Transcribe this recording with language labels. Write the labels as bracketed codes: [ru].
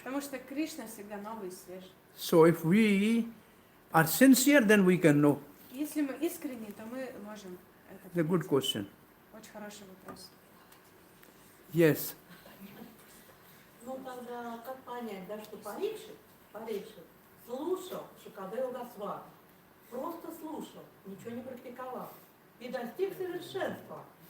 [ru] Потому что Кришна всегда новый и свежий. [en] So if we are sincere, then we can know. [ru] Если мы искренни, то мы можем это [en] It's a good [ru] понять. [en] question. [ru] Очень хороший вопрос. [en] Yes. [ru] Ну тогда как понять, да, что Парикшит слушал Шукадева Госвами, просто слушал, ничего не практиковал и достиг совершенства.